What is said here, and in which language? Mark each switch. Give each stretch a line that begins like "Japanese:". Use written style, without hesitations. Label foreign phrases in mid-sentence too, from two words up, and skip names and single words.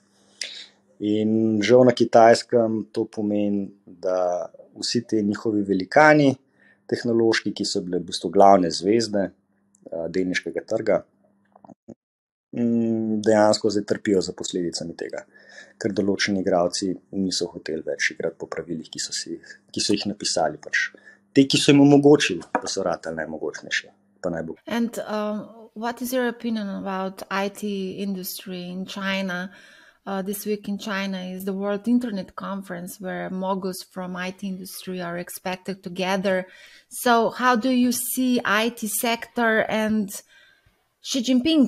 Slovenian: In žal na Kitajskem to pomeni, da vsi te njihovi velikani tehnološki, ki so bile v bistvu glavne zvezde delniškega trga, dejansko zdaj trpijo za posledicami tega, ker določeni igralci niso hoteli več igrati po pravilih, ki so jih napisali. Pač. Te, ki so jim omogočili, da so ratali najmogočnejši.
English: And what is your opinion about IT industry in China? This week in China is the World Internet Conference where moguls from IT industry are expected to gather. So how do you see IT sector and Xi Jinping?